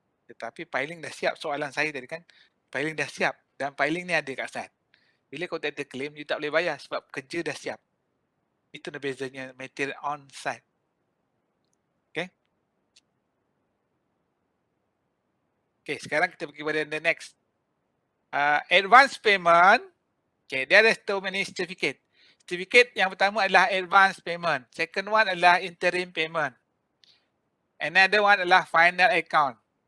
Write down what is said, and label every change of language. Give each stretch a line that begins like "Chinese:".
Malay: Tetapi piling dah siap, soalan saya tadi kan, piling dah siap dan piling ni ada kat site. Bila kontraktor claim, you tak boleh bayar sebab kerja dah siap. Itu bezanya material on-site. Okay? Okay, sekarang kita pergi pada
English: the next. Advance payment. Okay, there is too many certificate. Certificate
Malay: yang pertama adalah
English: advance payment. Second one adalah interim payment. Another one adalah final account.